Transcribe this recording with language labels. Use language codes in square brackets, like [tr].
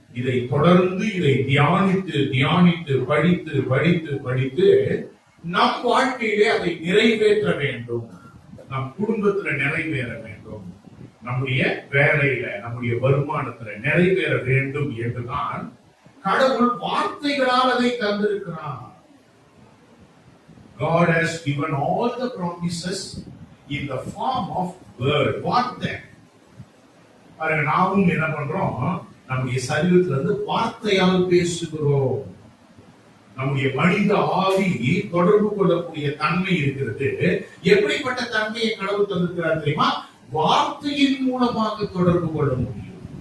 [ta] இதை தொடர்ந்து இதை தியானித்து தியானித்து படித்து படித்து படித்து நம் வாழ்க்கையிலே அதை நிறைவேற்ற வேண்டும். நம் குடும்பத்துல நிறைவேற வேண்டும். நம்முடைய வேலையில, நம்முடைய வருமானத்துல நிறைவேற வேண்டும் என்றுதான் கடவுள் வார்த்தைகளால் அதை தந்திருக்கிறார். [en] God has given all the promises in the form of word. [ta] வார்த்தை. நாமும் என்ன பண்றோம்? நம்முடைய சரீரத்துல இருந்து வார்த்தையால் பேசுகிறோம். நம்முடைய மனித ஆவி தொடர்பு கொள்ளக்கூடிய தன்மை இருக்கிறது. எப்படிப்பட்ட தன்மையை கடவுள் தந்திருக்கிறார் தெரியுமா? வார்த்தையின் மூலமாக தொடர்பு கொள்ள முடியும்.